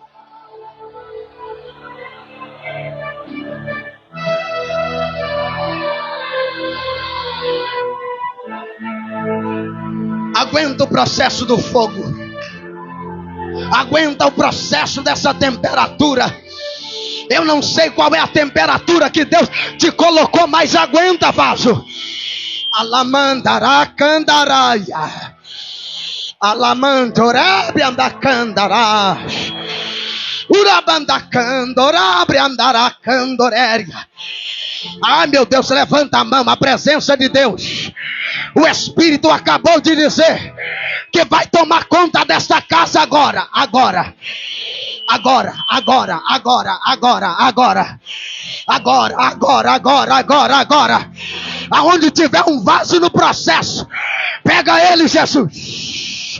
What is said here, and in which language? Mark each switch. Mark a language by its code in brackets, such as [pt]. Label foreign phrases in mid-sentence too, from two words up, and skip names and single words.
[pt] Aguenta o processo do fogo. Aguenta o processo dessa temperatura. Eu não sei qual é a temperatura que Deus te colocou, mas aguenta, vaso. Alamandará candaraia. Alamandorabe andacandará. Urabandacandorabe andará candoréria. Ai, meu Deus, levanta a mão, a presença de Deus. O Espírito acabou de dizer que vai tomar conta desta casa agora. Agora. Aonde tiver um vaso no processo, pega ele, Jesus.